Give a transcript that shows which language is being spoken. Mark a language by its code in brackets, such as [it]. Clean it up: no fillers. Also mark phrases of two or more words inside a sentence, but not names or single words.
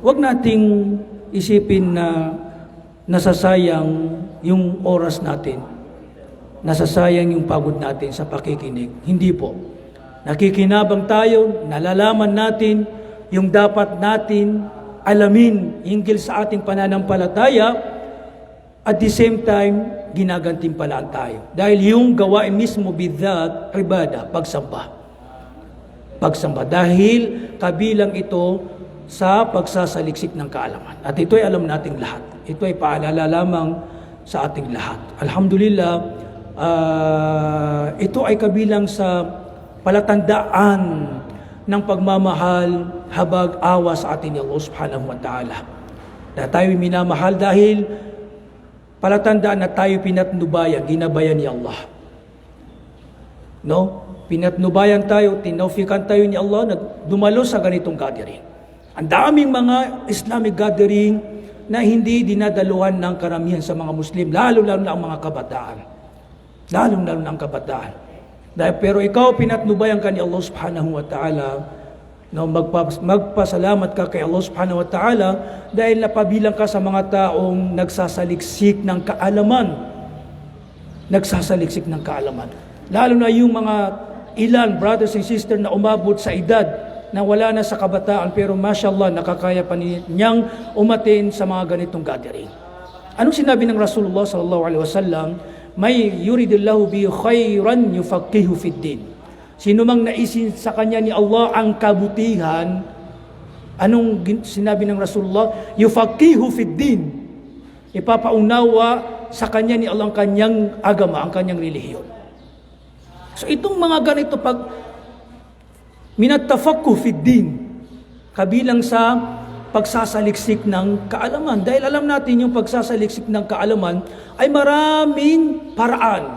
[tl] Huwag nating isipin na nasasayang yung oras natin. Nasasayang yung pagod natin sa pakikinig. Hindi po. Nakikinabang tayo, nalalaman natin yung dapat natin alamin hinggil sa ating pananampalataya, [en] at the same time, [tl] ginagantimpalaan tayo. Dahil yung gawain mismo bidat, ibada, pagsamba. Pagsamba. Dahil kabilang ito sa pagsasaliksik ng kaalaman. At ito ay alam nating lahat. Ito ay paalala lamang sa ating lahat. Alhamdulillah, ito ay kabilang sa palatandaan ng pagmamahal, habag, awa sa atin ni Allah [ar] سبحانه وتعالى. [tl] Na tayo minamahal dahil palatandaan na tayo pinatnubayan, ginabayan ni Allah. No? Pinatnubayan tayo, tinaufikan tayo ni Allah na dumalo sa ganitong gathering. Ang daming mga Islamic gathering na hindi dinadaluhan ng karamihan sa mga Muslim, lalo-lalo na ang mga kabataan. Lalong-lalo ng kabataan. Pero ikaw, pinatnubayan ka ni Allah [ar] سبحانه وتعالى, [tl] no, magpasalamat ka kay Allah [ar] سبحانه وتعالى [tl] dahil napabilang ka sa mga taong nagsasaliksik ng kaalaman. Nagsasaliksik ng kaalaman. Lalo na yung mga ilan, [en] brothers and sisters, [tl] na umabot sa edad na wala na sa kabataan pero mashallah nakakaya pa niyang umatin sa mga ganitong gathering. Anong sinabi ng Rasulullah [ar] صلى الله عليه وسلم? من يرد الله به خيرا يفقهه في الدين. [tl] Sino mang naisin sa kanya ni Allah ang kabutihan, anong sinabi ng Rasulullah? [ar] يفقهه في الدين. [tl] Ipapaunawa sa kanya ni Allah ang kanyang agama, ang kanyang relihiyon. So itong mga ganito pag minatafaqquh [ar] في الدين, [tl] kabilang sa pagsasaliksik ng kaalaman. Dahil alam natin yung pagsasaliksik ng kaalaman ay maraming paraan.